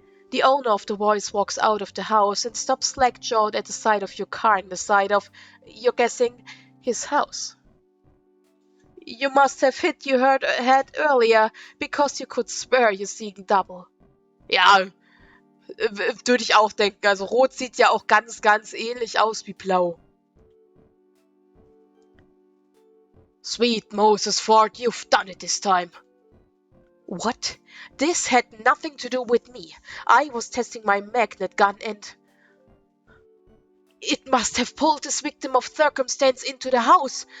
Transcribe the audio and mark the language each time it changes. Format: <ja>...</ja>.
<en>The owner of the voice walks out of the house and stops slack-jawed at the side of your car in the side of, you're guessing, his house. You must have hit your head earlier, because you could swear you're seeing double.</en> <de>Ja, würde ich auch denken. Also Rot sieht ja auch ganz, ganz ähnlich aus wie Blau.</de> <en>Sweet Moses Ford, you've done it this time. What? This had nothing to do with me. I was testing my magnet gun and... It must have pulled this victim of circumstance into the house.</en>